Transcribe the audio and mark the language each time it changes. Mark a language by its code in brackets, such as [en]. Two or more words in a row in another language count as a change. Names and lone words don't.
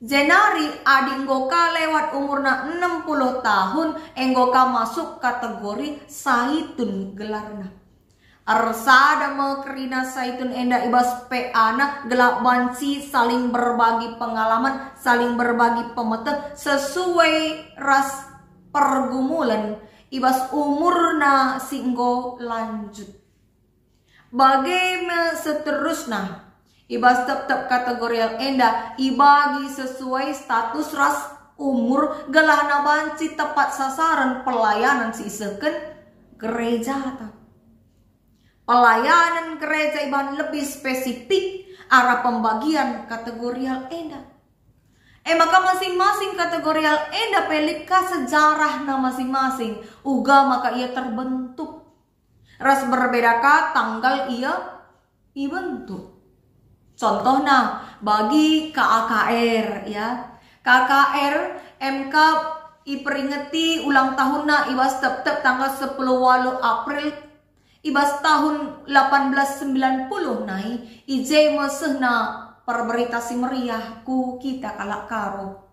[btx] Jenari adi nggoka lewat umurna 60 tahun enggoka masuk kategori saitun gelarna. Arsada mekerina saitun enda ibas peana gelak banci [id] saling berbagi pengalaman, [btx] saling berbagi pemeteh sesuai ras pergumulan ibas umurna singgo lanjut. [id] Bagaimana seterusnya? [btx] Ibas tetap kategorial enda ibagi sesuai status ras umur gelahna banci [id] tepat sasaran [btx] pelayanan si iseken gereja. Pelayanan gereja iban lebih spesifik arah pembagian kategorial enda. Maka masing-masing kategorial enda pelika sejarahna masing-masing. Uga maka ia terbentuk. Ras berbedakah tanggal ia dibentuk. [id] Contohnya bagi KAKR ya. [btx] KKR MK iperingeti ulang tahunna ibas tep-tep tanggal 10 April ibas tahun 1890 nai ije mesehna perberitasi meriah ku kita kalak karo.